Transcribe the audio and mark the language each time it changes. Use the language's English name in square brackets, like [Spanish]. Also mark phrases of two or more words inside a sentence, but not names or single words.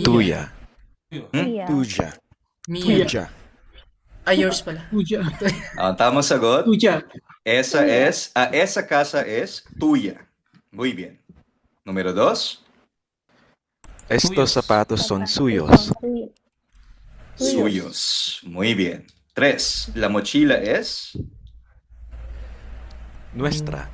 [Spanish] Tuya. Mia. Tuya. Mia. Tuya. [Filipino] Yours pala. Tuya. Ang tamang sagot, [Spanish] Tuya. esa casa es tuya. Muy bien. Número 2. Estos zapatos son suyos. Suyos. Muy bien. 3. La mochila es Nuestra.